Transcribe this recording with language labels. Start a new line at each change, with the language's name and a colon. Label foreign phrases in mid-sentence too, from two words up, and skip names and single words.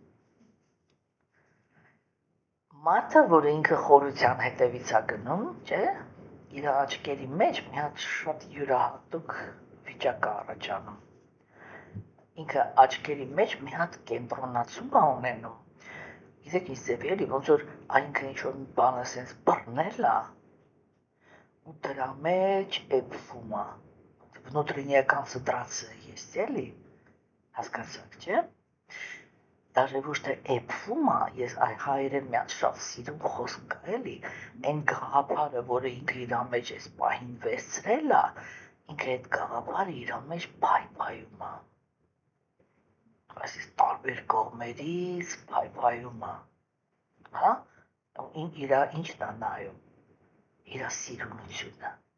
Armenian: մարդը, որը ինքը խորության հետևից է գնում, չէ, իր աչքերի մեջ մի հատ շատ յուրահատուկ վիճակ է առաջանում, ինքը աչքերի մեջ մի հատ կենտրոնացում է ունենում, գիտեք ինչ ձև էլի, ոնց որ այնքը ինչ-որ մի բանը սենց բռնել է, ու դրա մեջ էպվում է,
Russian: внутренняя концентрация есть,
Armenian: էլի, հասկացաք, չէ, даже ոչ թե էպվում է, ես հայերեն մի հատ շատ սիրում խոսք կա, էլի, այն գաղափարը, որը ինքը իր մեջ էս պահին վերցրել է, ինքը այդ գաղափարը իր մեջ փայփայում է, այսինքն տարբեր կողմերից փայփայում է, հա, իր ինչն է նայում, իր սիրունությունը,